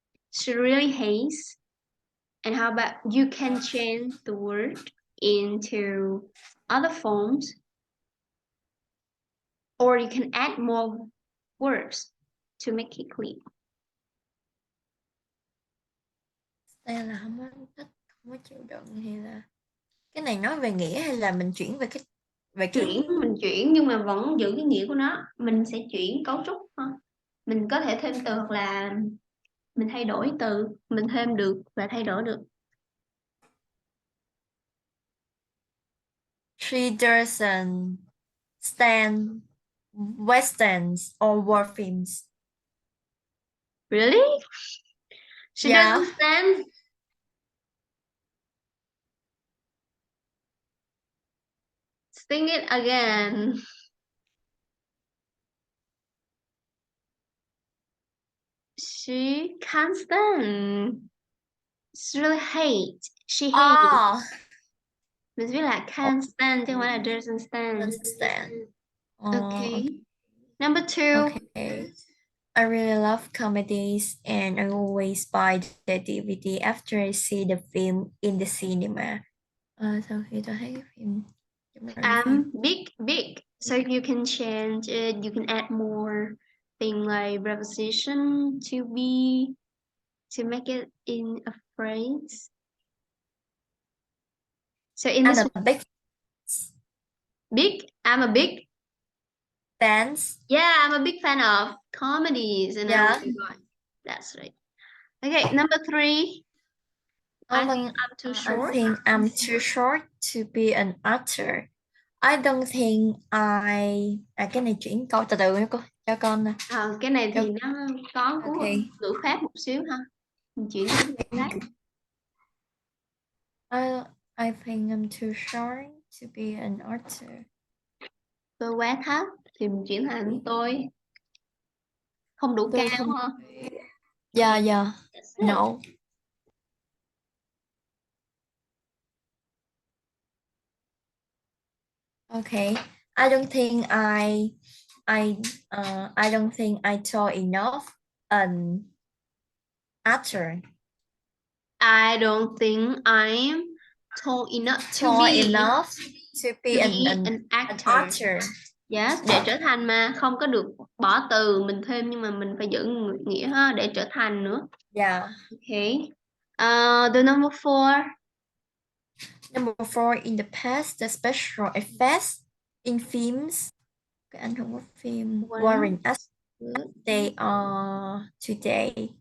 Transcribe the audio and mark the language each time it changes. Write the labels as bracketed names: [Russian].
[English] She really hates. And how about you can change the word into other forms, or you can add more words to make it clear. [Vietnamese] Đây là không có thích, không có chịu đựng hay là cái này nói về nghĩa hay là mình chuyển về cái Mình chuyển nhưng mà vẫn giữ cái nghĩa của nó. Mình sẽ chuyển cấu trúc thôi. Mình có thể thêm từ hoặc là mình thay đổi từ, mình thêm được và thay đổi được. [English] She doesn't stand westerns or war films. Really? She Yeah. doesn't stand. Sing it again. She can't stand. She really hate. She hates. [Vietnamese] Mình viết là [English] can't stand [Vietnamese] chứ không phải là [English] doesn't stand. Understand. Okay. Number 2. Okay. I really love comedies and I always buy the DVD after I see the film in the cinema. [Vietnamese] Sau khi tôi thấy cái phim [English] Big. So you can change it. You can add more thing like preposition to be to make it in a phrase. So in this I'm a big I'm a big fans. Yeah, I'm a big fan of comedies and Yeah. That's right. Okay, number 3. I think I'm too short. I think I'm too short to be an actor. I don't think [Vietnamese] cái này chuyển câu từ từ cho con nè. Cái này thì nó có cú [English] Okay. [Vietnamese] ngữ pháp một xíu ha. Mình chuyển sang cái khác. [English] I think I'm too short to be an actor. [Vietnamese] Tôi quá thấp thì mình chuyển thành tôi không đủ Tôi cao không. hả? [English] Yeah, yeah. That's it. No. Okay. I don't think I don't think I tall enough an actor. I don't think I'm tall enough Tall enough to be an an actor. actor. [Vietnamese] Yes, để trở thành mà không có được bỏ từ mình thêm nhưng mà mình phải giữ nghĩa ha để trở thành nữa. [English] Yeah. Okay. The number 4. Number 4, in the past, the special effects in films, [Vietnamese] cái ảnh hưởng của phim [English] weren't as good they are today.